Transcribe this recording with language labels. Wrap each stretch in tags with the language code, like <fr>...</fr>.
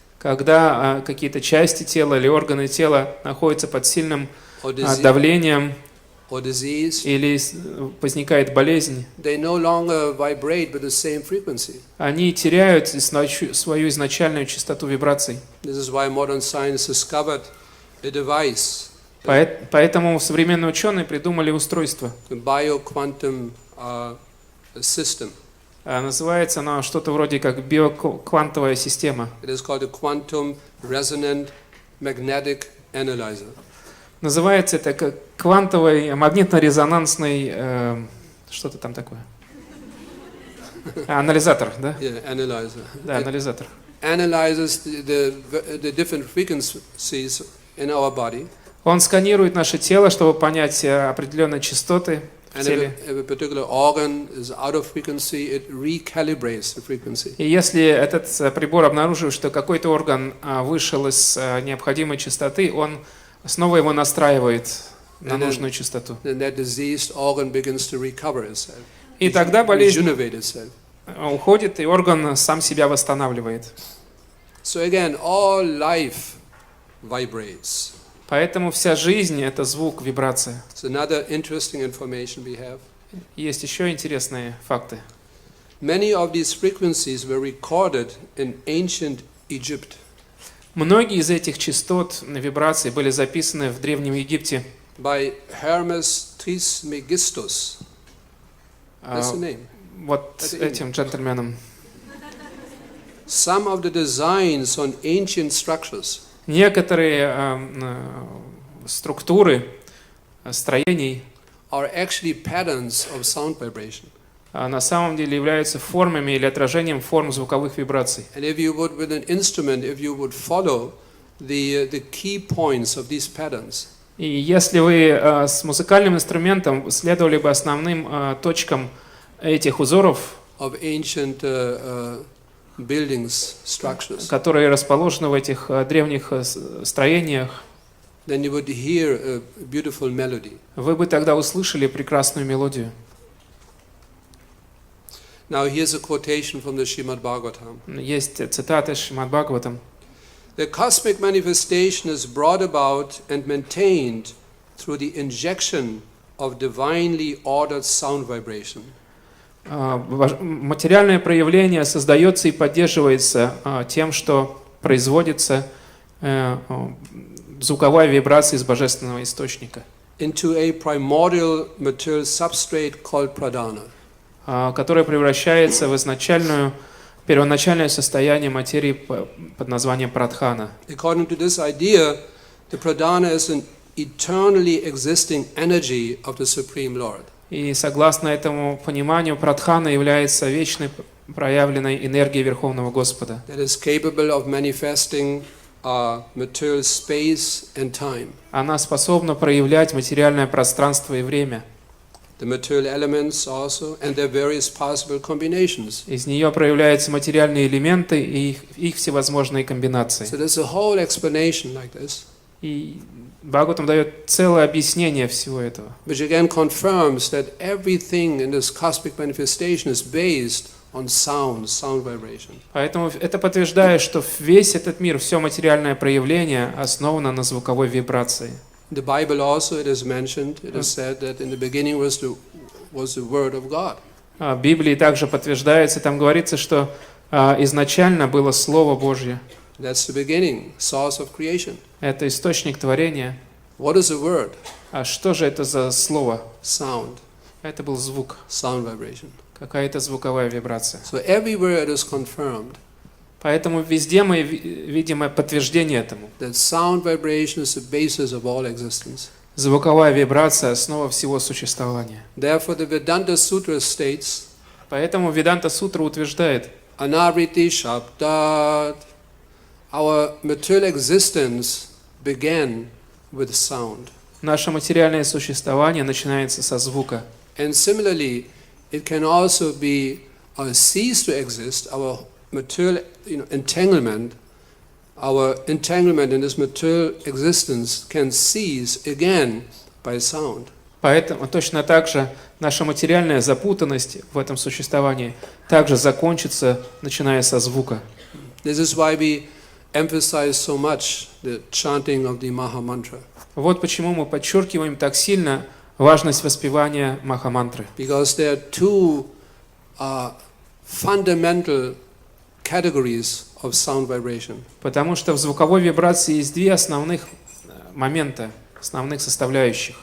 <ru>Когда какие-то части тела или органы тела находятся под сильным давлением</ru> <en>or disease,</en> <ru>или возникает болезнь,</ru> <en>they no longer vibrate with the same frequency.</en> <ru>они теряют свою изначальную частоту вибраций.</ru> <en>This is why modern science discovered a device,</en> <ru>Поэтому современные ученые придумали устройство.</ru> <en>a bioquantum system.</en> <ru>Называется оно что-то вроде как биоквантовая система.</ru> <en>It is called a quantum resonant magnetic analyzer.</en> <ru>Называется это как квантовый магнитно-резонансный что-то там такое. Анализатор, да?</ru> <en>Yeah, analyzer.</en> <ru>Да, анализатор.</ru> <en>Analyzes the different frequencies in our body.</en> <ru>Он сканирует наше тело, чтобы понять определенные частоты в</ru> <en>And</en> <ru>теле.</ru> <en>if a particular organ is out of frequency, it recalibrates the frequency.</en> <ru>И если этот прибор обнаруживает, что какой-то орган вышел из необходимой частоты, он снова его настраивает на нужную частоту.</ru> <en>Then that diseased organ begins to recover itself.</en> <ru>И тогда болезнь</ru> <en>Rejuvenate itself.</en> <ru>уходит, и орган сам себя восстанавливает.</ru> <en>So again, all life vibrates.</en> <ru>Поэтому вся жизнь — это звук, вибрация.</ru> <en>It's another interesting information we have.</en> <ru>Есть еще интересные факты.</ru> <en>Many of these frequencies were recorded in ancient Egypt.</en> <ru>Многие из этих частот, вибраций были записаны в Древнем Египте</ru> <en>By Hermes Trismegistus. That's the name.</en> <ru>вот этим джентльменом.</ru> <en>Some of the designs on ancient structures</en> <ru>Некоторые структуры строений</ru> <en>are actually patterns of sound vibration.</en> <ru>на самом деле являются формами или отражением форм звуковых вибраций.</ru> <en>And if you would, with an instrument, if you would follow the key points of these patterns,</en> <ru>И если вы с музыкальным инструментом следовали бы основным точкам этих узоров,</ru> <en>of ancient buildings, structures,</en> <ru>которые расположены в этих древних строениях,</ru> <en>then you would hear a beautiful melody.</en> <ru>вы бы тогда услышали прекрасную мелодию.</ru> <en>Now here's a quotation from the Srimad Bhagavatam.</en> <ru>Есть цитаты из Шримад Бхагаватам.</ru> <en>The cosmic manifestation is brought about and maintained through the injection of divinely ordered sound vibration.</en> <ru>Материальное проявление создается и поддерживается тем, что производится звуковая вибрация из божественного источника,</ru> <en>Into a primordial material substrate called pradana.</en> <ru>которая превращается в первоначальное состояние материи под названием прадхана.</ru> <en>According to this idea, the pradana is an eternally existing energy of the Supreme Lord.</en> <ru>И согласно этому пониманию, прадхана является вечной проявленной энергией Верховного Господа,</ru> <en>That is capable of manifesting material space and time.</en> <ru>Она способна проявлять материальное пространство и время.</ru> <en>The material elements also and their various possible combinations.</en> <ru>Из нее проявляются материальные элементы и их всевозможные комбинации.</ru> <en>So there's a whole explanation like this,</en> <ru>И Бхагаватам дает целое объяснение всего этого,</ru> <en>which again confirms that everything in this cosmic manifestation is based on sound vibration.</en> <ru>Поэтому это подтверждает, что весь этот мир, все материальное проявление основано на звуковой вибрации.</ru> <en>In the Bible also it is mentioned, it is said that in the beginning was the word of God.</en> <ru>В Библии также подтверждается, там говорится, что изначально было Слово Божье.</ru> <en>That's the beginning, source of creation.</en> <ru>Это источник творения.</ru> <en>What is a word?</en> <ru>А что же это за слово?</ru> <en>Sound.</en> <ru>Это был звук,</ru> <en>Sound vibration.</en> <ru>какая-то звуковая вибрация.</ru> <en>So everywhere it is confirmed</en> <ru>Поэтому везде мы видим подтверждение этому.</ru> <en>That sound vibration is the basis of all existence.</en> <ru>Звуковая вибрация – основа всего существования.</ru> <en>Therefore, the Vedanta Sutra states,</en> <ru>Поэтому Веданта Сутра утверждает,</ru> <sa>Anavriti Shabdat,</sa> <en>our material existence began with sound.</en> <ru>наше материальное существование начинается со звука.</ru> <en>And similarly, it can also be cease to exist, our material entanglement, our entanglement in this material existence can cease again by sound.</en> <ru>Поэтому точно так же наша материальная запутанность в этом существовании также закончится, начиная со звука.</ru> <en>This is why we emphasize so much the chanting of the Maha-mantra.</en> <ru>Вот почему мы подчеркиваем так сильно важность воспевания Маха-мантры.</ru> <en>Because there are two fundamental categories of sound vibration.</en> <ru>Потому что в звуковой вибрации есть две основных момента, основных составляющих.</ru>